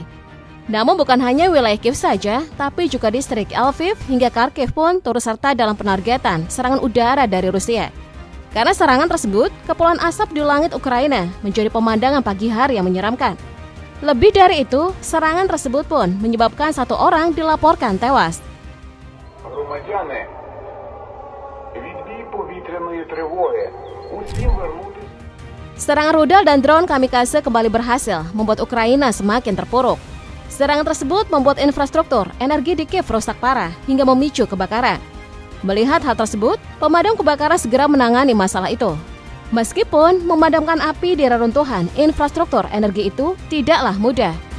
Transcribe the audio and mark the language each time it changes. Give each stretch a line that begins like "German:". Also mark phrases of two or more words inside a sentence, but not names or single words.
Indonesian: Namun bukan hanya wilayah Kiev saja, tapi juga distrik Lviv hingga Kharkiv pun turut serta dalam penargetan serangan udara dari Rusia. Karena serangan tersebut, kepulan asap di langit Ukraina menjadi pemandangan pagi hari yang menyeramkan. Lebih dari itu, serangan tersebut pun menyebabkan 1 orang dilaporkan tewas.
Ukrainian: Громадяни, відбій повітряної тривоги. Усім вернутися.
Indonesian: Serangan rudal dan drone kamikaze kembali berhasil membuat Ukraina semakin terpuruk. Serangan tersebut membuat infrastruktur energi di Kiev rusak parah hingga memicu kebakaran. Melihat hal tersebut, pemadam kebakaran segera menangani masalah itu. Meskipun memadamkan api di reruntuhan infrastruktur energi itu tidaklah mudah.